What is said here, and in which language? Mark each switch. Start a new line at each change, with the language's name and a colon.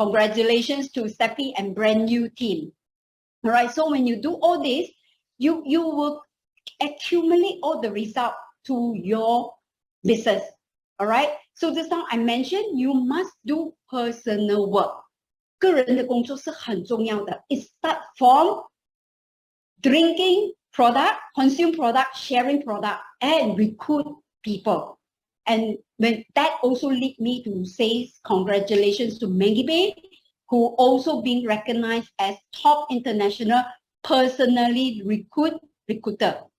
English: Congratulations to Steffi and Brand New team. All right, so when you do all this, you will accumulate all the result to your business. All right, so just now I mentioned you must do personal work.
Chinese: 个人的工作是很重要的.
English: It starts from drinking product, consume product, sharing product, and recruit people. And when that also lead me to say congratulations to Maggie Bay who also being recognized as top international personally recruiter.